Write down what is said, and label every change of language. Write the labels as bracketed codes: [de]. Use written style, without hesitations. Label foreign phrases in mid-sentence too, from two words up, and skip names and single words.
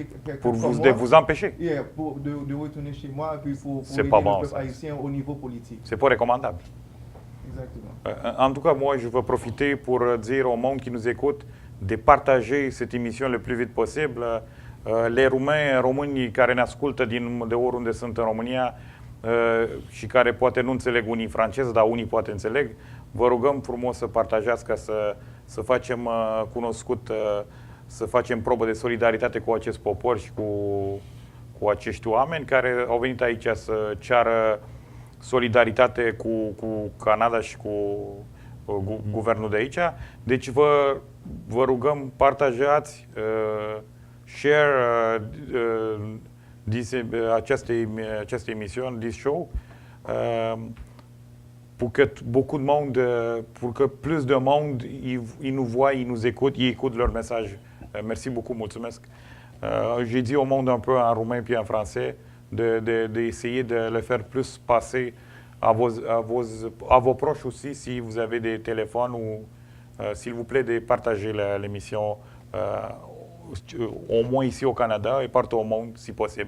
[fr] pour vous empêcher de retourner chez moi puis pour aider le peuple haïtien au niveau politique. C'est pas recommandable. Exactement. En tout cas, moi, je veux profiter pour dire au monde qui nous écoute de partager cette émission le plus vite possible. [ro] Les românii care ne ascultă de oriunde sunt în România și care poate nu înțeleg unii franceză, dar unii poate înțeleg, vă rugăm frumos să partajați ca să facem cunoscut, să facem probă de solidaritate cu acest popor și cu acești oameni care au venit aici să ceară solidaritate cu Canada și cu guvernul de aici. Deci vă rugăm, partajați, share această emisiune, [en] this show, [fr] pour que beaucoup de monde, pour que plus de monde, ils nous voient, ils nous écoutent, ils écoutent leur message. Merci beaucoup, mulțumesc. J'ai dit au monde un peu en roumain puis en français d'essayer de le faire plus passer à vos proches aussi, si vous avez des téléphones ou s'il vous plaît de partager l'émission au moins ici au Canada et partout au monde si possible.